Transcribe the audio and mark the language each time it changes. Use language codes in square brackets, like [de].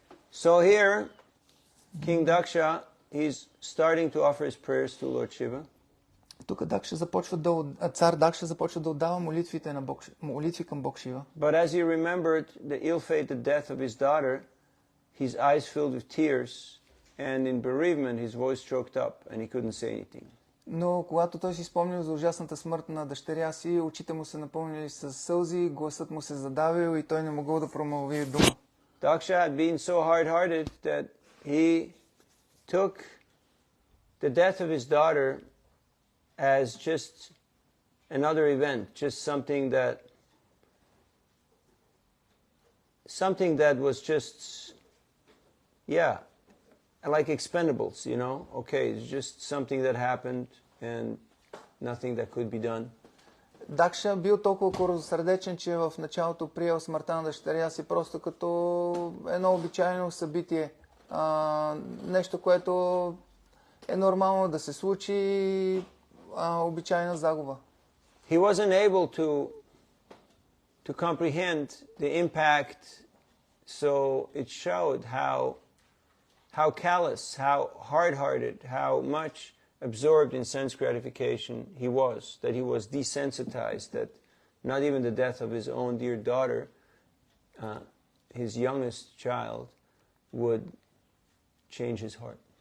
[en] So here, King Daksha, he's starting to offer his prayers to Lord Shiva. [bg] Тук цар Дакша започва да отдава молитви към Бог Шива. [en] But as he remembered the ill-fated death of his daughter, his eyes filled with tears, and in bereavement his voice choked up and he couldn't say anything. [bg] Но когато той си спомнил за ужасната смърт на дъщеря си, очите му се напълнили с сълзи, гласът му се задавил и той не могъл да промълви дума. [en] Daksha had been so hard-hearted that he took the death of his daughter as just another event, just something that was just, yeah, like expendables, you know? Okay, it's just something that happened and nothing that could be done. [bg] Дакша бил толкова корозосърдечен, че в началото приел смъртта на дъщеря си просто като едно обичайно събитие. Нещо, което е нормално да се случи, обичайна загуба. [en] He wasn't able to comprehend the impact, so it showed how callous, how hard-hearted, how much absorbed in sense gratification he was, that he was desensitized, that not even the death of his own dear daughter, his youngest child, would change his heart.